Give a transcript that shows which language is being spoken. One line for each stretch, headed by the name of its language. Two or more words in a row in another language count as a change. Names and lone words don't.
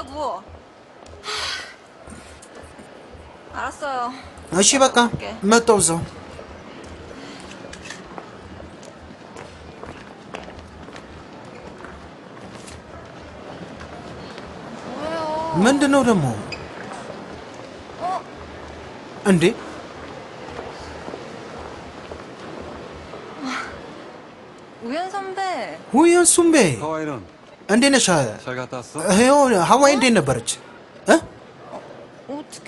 Amharic: እሺ በቃ መጣው እዛው ምንድነው ደግሞ እንዴ
Korean: 우연 선배 하와이는
Amharic: እንዴት ነሽ
Korean: 잘 갔다 왔어?
Amharic: ሄዮ ሀዋይ እንዴት ነበረች
Korean: 어떻게